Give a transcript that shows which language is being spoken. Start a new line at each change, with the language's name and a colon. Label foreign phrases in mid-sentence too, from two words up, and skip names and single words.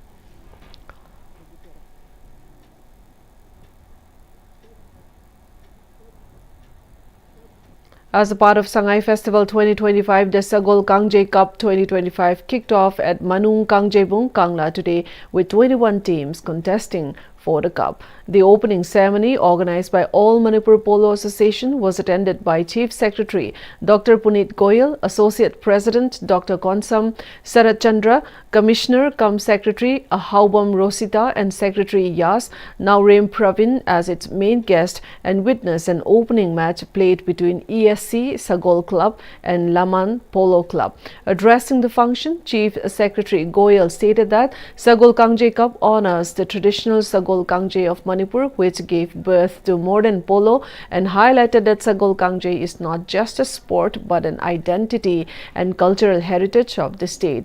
English: As a part of Sangai Festival 2025, the Sagol Kangjay Cup 2025 kicked off at Manung Kangjebung, Kangla today with 21 teams contesting for the cup. The opening ceremony, organized by All Manipur Polo Association, was attended by Chief Secretary Dr. Puneet Goyal, Associate President Dr. Konsam Sarat Chandra, Commissioner cum Secretary Ahaubam Rosita, and Secretary Yas Naurem Pravin as its main guest, and witnessed an opening match played between ESC Sagol Club and Laman Polo Club. Addressing the function, Chief Secretary Goyal stated that Sagol Kangjay Cup honors the traditional Sagol Kangjay of Manipur, which gave birth to modern polo, and highlighted that Sagol Kangjay is not just a sport but an identity and cultural heritage of the state.